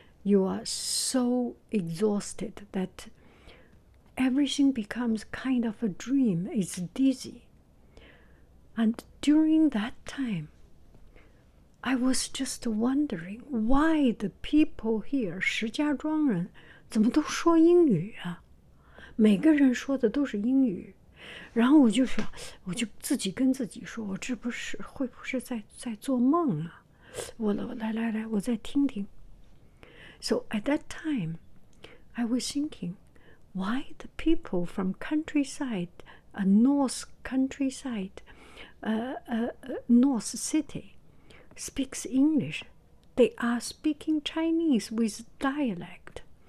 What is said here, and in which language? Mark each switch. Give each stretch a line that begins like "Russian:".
English: You are so exhausted that everything becomes kind of a dream. It's dizzy. And during that time, I was just wondering why the people here,
Chinese: 石家庄人怎么都说英语啊？每个人说的都是英语。然后我就想，我就自己跟自己说，我这不是会不会在做梦啊？我来，我再听听。
English: So at that time, I was thinking, why the people from countryside, a north countryside, north city, speaks English? They are speaking Chinese with dialect.